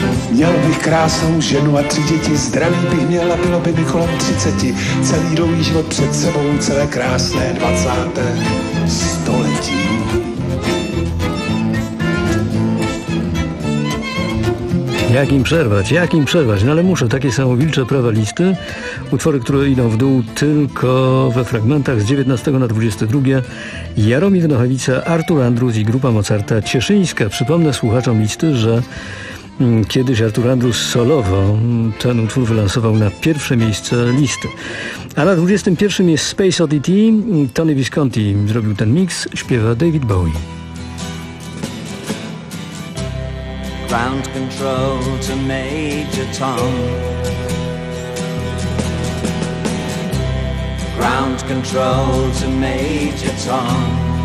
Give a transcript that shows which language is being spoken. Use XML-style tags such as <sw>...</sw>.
<cs>Měl bych krásnou ženu a 3 děti, zdraví bych měl a bylo by mi kolem 30, celý dlouhý život před sebou, celé krásné 20. století.</cs> <pl>Jak im przerwać, jak im przerwać? No ale muszę, takie są wilcze prawa listy. Utwory, które idą w dół tylko we fragmentach z 19 na 22. Jaromir Nohawica, Artur Andrus i Grupa Mozarta Cieszyńska. Przypomnę słuchaczom listy, że kiedyś Artur Andrus solowo ten utwór wylansował na pierwsze miejsce listy. A na 21 jest Space Oddity. Tony Visconti zrobił ten miks, śpiewa David Bowie.</pl> <en>Ground control to Major Tom. Ground control to Major Tom.</en>